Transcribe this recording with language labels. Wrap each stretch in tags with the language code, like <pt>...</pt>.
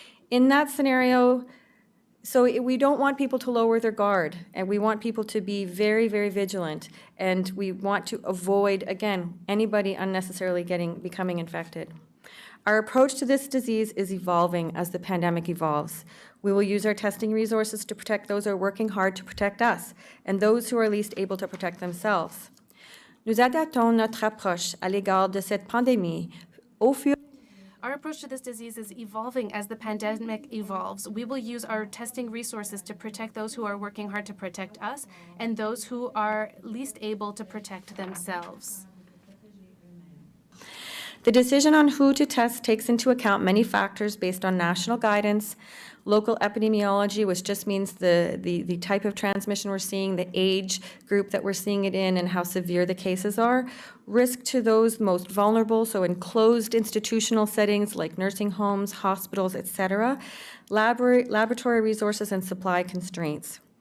<en>In that scenario, so we don't want people to lower their guard, and we want people to be very, very vigilant, and we want to avoid, again, anybody unnecessarily becoming infected. Our approach to this disease is evolving as the pandemic evolves. We will use our testing resources to protect those who are working hard to protect us, and those who are least able to protect themselves.</en> <fr>Nous adaptons notre approche à l'égard de cette pandémie au fur.</fr> <en>Our approach to this disease is evolving as the pandemic evolves. We will use our testing resources to protect those who are working hard to protect us and those who are least able to protect themselves. The decision on who to test takes into account many factors based on national guidance, local epidemiology, which just means the type of transmission we're seeing, the age group that we're seeing it in, and how severe the cases are, risk to those most vulnerable, so in closed institutional settings like nursing homes, hospitals, etc., laboratory resources and supply constraints.</en>